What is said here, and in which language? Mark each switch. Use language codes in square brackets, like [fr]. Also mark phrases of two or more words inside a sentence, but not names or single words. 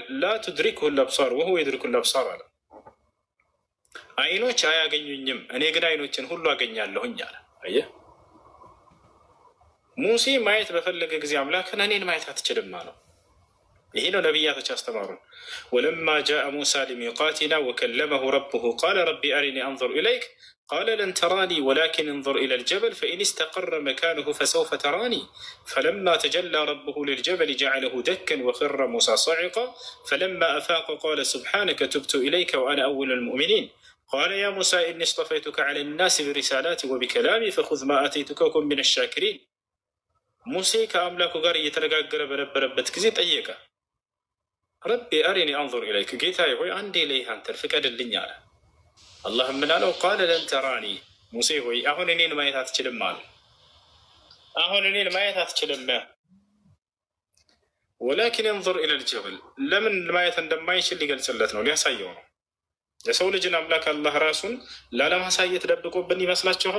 [ar] لا تدركه الأبصار وهو يدرك الأبصار [am] አለ። አይኖች አያገኙኝም፣ እኔ ግን አይኖችን ሁሉ አገኛለሁኝ አለ። አየህ፣ ሙሴ ማየት በፈለገ ጊዜ አምላክን እኔን ማየት አትችልም አለው። ይሄ ነው ነቢያቶች ያስተማሩን። [ar] ولما جاء موسى لميقاتنا وكلمه ربه قال رب أرني أنظر إليك قال لن تراني ولكن انظر إلى الجبل فإن استقر مكانه فسوف تراني فلما تجلى ربه للجبل جعله دكا وخر موسى صعقا فلما أفاق قال سبحانك تبت إليك وأنا أول المؤمنين قال يا موسى إني اصطفيتك على الناس برسالاتي وبكلامي فخذ ما آتيتك وكن من الشاكرين። [am] ሙሴ ከአምላኩ ጋር እየተነጋገረ በነበረበት ጊዜ ጠየቀ። ረቢ አሪኒ አንዙር ኢለይክ፣ ጌታዬ ሆይ አንዴ ለይህ አንተን ፍቀድልኝ አለ። አላህ ምን አለው? [ar] قال لن تراني፣ [am] ሙሴ ሆይ አሁን እኔን ማየት አትችልም አለ። አሁን እኔን ማየት አትችልም፣ [ar] ولكن انظر إلى الجبل። [am] ለምን ማየት እንደማይችል ሊገልጽለት ነው፣ ሊያሳየው ነው። የሰው ልጅን አምላክ አላህ ራሱን ላለማሳየት ደብቆብን ይመስላችኋል?